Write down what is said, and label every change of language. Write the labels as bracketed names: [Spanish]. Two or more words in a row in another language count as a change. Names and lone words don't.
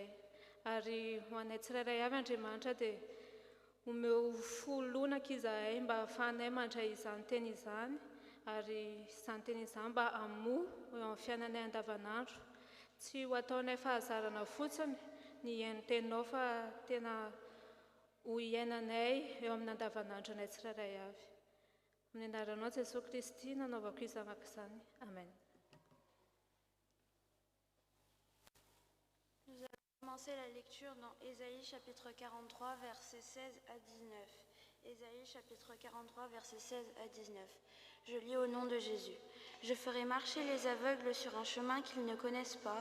[Malagasy] Ary ho anay tsirairay avy Andriamanitra dia omeo folonaka izahay mba ahafahanay mandray izany teny izany, ary izany teny izany mba hamoha eo amin'ny fiainanay andavanandro. Tsy ho ataonay fahazarana fotsiny ny iaino teninao fa tena ho iainanay eo amin'ny andavanandro anay tsirairay avy. Amin'ny anaranao Jesosy Kristy nanaovako izany izany. Amen. [French] Nous allons commencer la lecture dans Ésaïe chapitre 43 versets 16 à 19. Ésaïe chapitre 43 versets 16 à 19. Je lis au nom de Jésus. Je ferai marcher les aveugles sur un chemin qu'ils ne connaissent pas.